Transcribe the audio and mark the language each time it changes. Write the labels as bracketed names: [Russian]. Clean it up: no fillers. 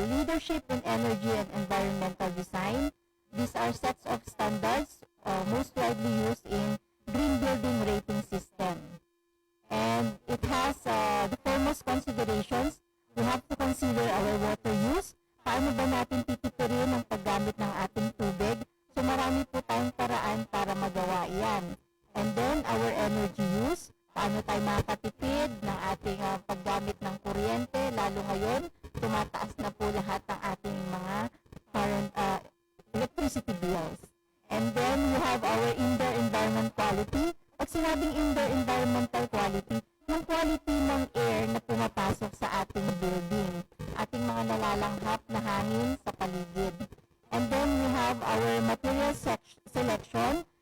[English] leadership in energy and environmental design. These are sets of standards most widely used in green building rating system. And it has the foremost considerations. We have to consider our water use. [Filipino] Paano ba natin titipirin ang paggamit ng ating tubig? So marami po tayong paraan para magawa yan. [English] And then our energy use. [Filipino] Paano tayo makatipid ng ating paggamit ng kuryente? Lalo ngayon, tumataas na po lahat ng ating mga [English] current electricity bills. And then we have our indoor environment quality. [Filipino] Pag sinabing [English] indoor environmental quality, [Filipino] yung quality ng air na pumapasok sa ating building, ating mga nalalanghap na hangin sa paligid. [English] And then we have our material selection.